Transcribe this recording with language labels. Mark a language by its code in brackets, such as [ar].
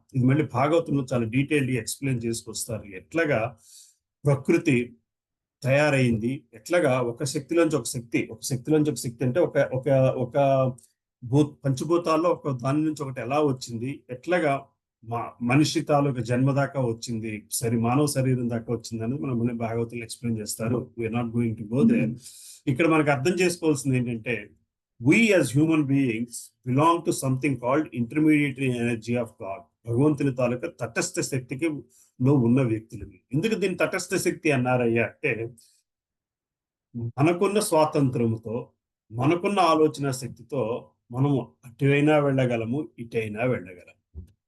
[te] ఇది మళ్ళీ భాగవతంలో చాలా డీటెయిల్గా ఎక్స్ప్లెయిన్ చేసుకొస్తారు. ఎట్లాగా ప్రకృతి తయారైంది, ఎట్లాగా ఒక శక్తిలోంచి ఒక శక్తి, ఒక శక్తిలోంచి ఒక శక్తి అంటే ఒక ఒక ఒక పంచభూతాల్లో ఒక దాని నుంచి ఒకటి ఎలా వచ్చింది, ఎట్లాగా మనిషి తాలూకా జన్మ దాకా వచ్చింది, మానవ శరీరం దాకా వచ్చింది అనేది మనం భాగవతంలో ఎక్స్ప్లెయిన్ చేస్తారు. [en] We're not going to go there. [te] ఇక్కడ మనకు అర్థం చేసుకోవాల్సింది ఏంటంటే, [en] we as human beings belong to something called intermediary energy of God. [te] భగవంతుని తాలూకా తటస్థ శక్తికి లో ఉన్న వ్యక్తులు. ఎందుకు దీన్ని తటస్థ శక్తి అన్నారయ్యా అంటే, మనకున్న స్వాతంత్రముతో, మనకున్న ఆలోచన శక్తితో మనము అటువైనా వెళ్ళగలము, ఇటైనా వెళ్ళగలము.